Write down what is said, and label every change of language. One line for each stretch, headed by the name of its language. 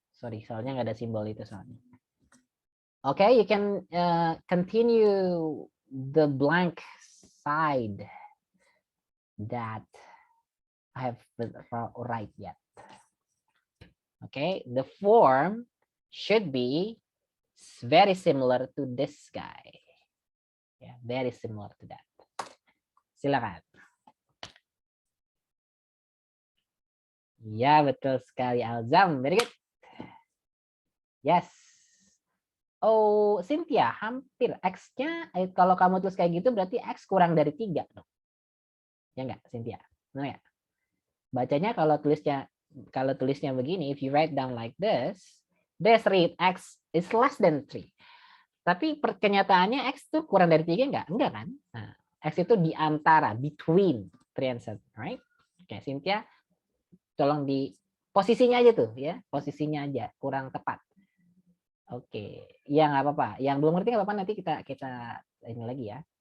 Indonesian: Sorry, soalnya nggak ada simbol itu soalnya.
English: Okay, you can continue the blank side that I have right yet. Okay, the form should be very similar to this guy. Yeah, very similar to that.
Indonesian: Silakan. Ya, betul sekali Alzam.
English: Very good. Yes.
Indonesian: Oh, Cynthia, hampir X-nya kalau kamu tulis kayak gitu berarti X kurang dari 3 dong. Ya enggak, Cynthia? Benar ya? Bacanya kalau tulisnya begini,
English: if you write down like this read X is less than 3.
Indonesian: Tapi kenyataannya X itu kurang dari 3 enggak? Enggak kan? Nah, X itu di antara,
English: between 3 and 7, right?
Indonesian: Oke, Cynthia, tolong di posisinya aja tuh ya, posisinya aja kurang tepat. Oke, ya nggak apa-apa. Yang belum ngerti nggak apa-apa, nanti kita ini lagi ya.